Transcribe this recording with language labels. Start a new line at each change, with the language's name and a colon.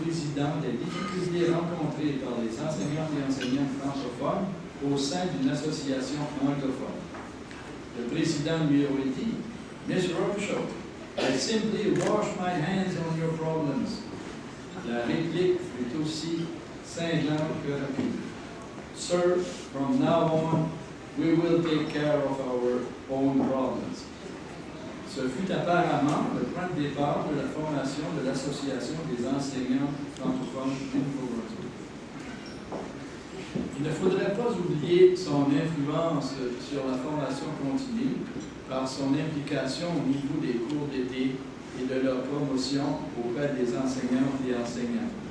French: président des difficultés rencontrées par les enseignants et enseignants francophones au sein d'une association anglophone. Le président lui aurait dit, Miss Robichaud,
English: I simply wash my hands on your problems.
French: La réplique fut aussi cinglante que rapide.
English: Sir, from now on, we will take care of our own problems.
French: Ce fut apparemment le point de départ de la formation de l'Association des enseignants francophones du Nouveau-Brunswick. Il ne faudrait pas oublier son influence sur la formation continue par son implication au niveau des cours d'été et de leur promotion auprès des enseignants et enseignants.